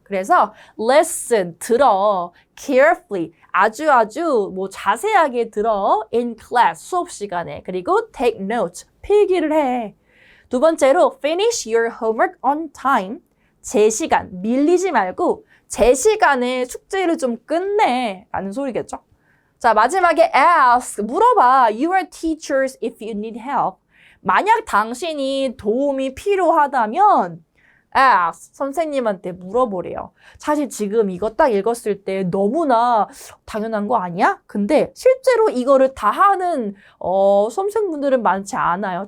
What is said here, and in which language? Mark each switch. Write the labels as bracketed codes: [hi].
[ko] 그래서 listen, 들어, carefully, 아주 뭐 자세하게 들어, [en] in class, [ko] 수업 시간에. 그리고 [en] take notes, [ko] 필기를 해. 두 번째로 [en] finish your homework on time, [ko] 제 시간, 밀리지 말고 제 시간에 숙제를 좀 끝내 라는 소리겠죠. 자, 마지막에 ask, 물어봐. [en] Your teachers if you need help. [ko] 만약 당신이 도움이 필요하다면 ask, 선생님한테 물어보래요. 사실 지금 이거 딱 읽었을 때 너무나 당연한 거 아니야? 근데 실제로 이거를 다 하는 수험생분들은 많지 않아요.